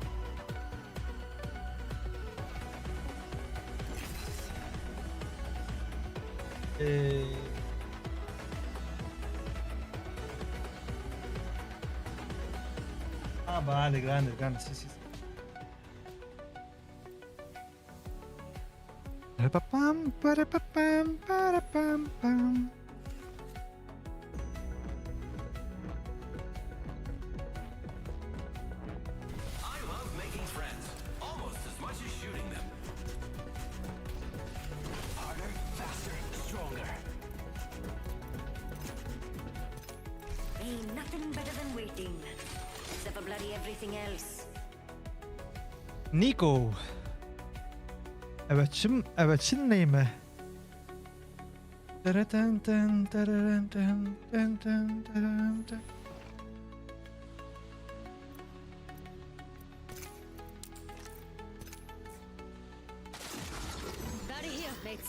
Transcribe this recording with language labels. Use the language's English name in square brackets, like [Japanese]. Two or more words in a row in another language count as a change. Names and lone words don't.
[Spanish] Ah, vale, grande, sí, sí. Parapapam, parapapam, parapam, pam. [English] I love making friends, almost as much as shooting them. Harder, faster, stronger. Ain't nothing better than waiting. Except for bloody everything else. Nico. [Turkish] Evet şimdi neyime? Taraten ten taraten ten ten ten taraten ten. [English] Battery here, mates.